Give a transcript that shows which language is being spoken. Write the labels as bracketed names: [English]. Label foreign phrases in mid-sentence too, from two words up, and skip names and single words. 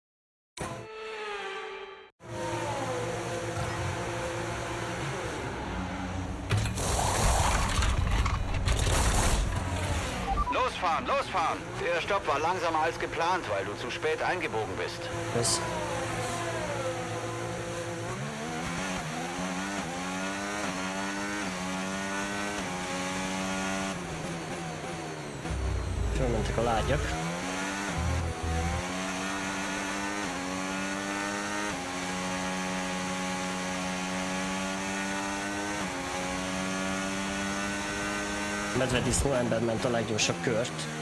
[German] Losfahren, losfahren! Der Stopp war langsamer als geplant, weil du zu spät eingebogen bist. Was? [Hungarian] Fölmentek a lágyak. Medvedisznó ember ment a leggyorsabb kört.